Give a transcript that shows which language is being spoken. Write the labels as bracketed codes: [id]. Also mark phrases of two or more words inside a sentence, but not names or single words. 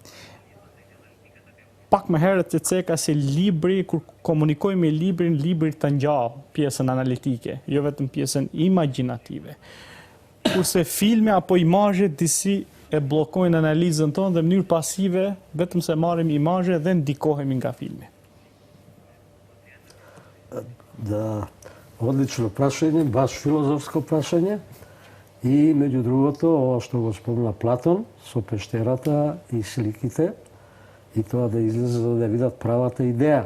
[sq] Pak më herët të ceka se libri, kur komunikoj me librin të ngjall pjesën analitike, jo vetëm pjesën imagjinative. Kurse filmi apo imazhet disi e bllokojnë analizën tonë dhe në mënyrë pasive vetëm se marrim imazhe dhe ndikohemi nga filmi. [mk] Да, одлично прашање, баш филозофско прашање. И меѓу другото, ова што го спомна Платон со пештерата и сликите, и тоа да излезе за да видат правата идеја.